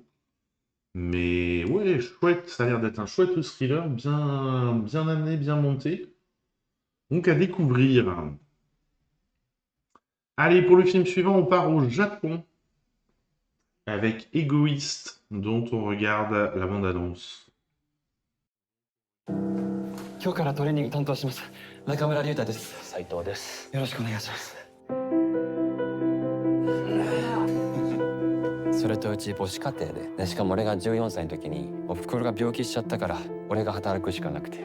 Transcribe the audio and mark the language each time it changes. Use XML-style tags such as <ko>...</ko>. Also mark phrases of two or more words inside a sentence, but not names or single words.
<fr>Mais ouais, chouette, ça a l'air d'être un chouette thriller, bien amené, bien monté. Donc à découvrir. Allez, pour le film suivant, on part au Japon avec Égoïste, dont on regarde la bande-annonce.</fr> <ja>今日からトレーニング担当します中村龍太です。斉藤です。よろしくお願いします。それとうち母子家庭で、しかも俺が14歳の時にお袋が病気しちゃったから俺が働くしかなくて。</ja>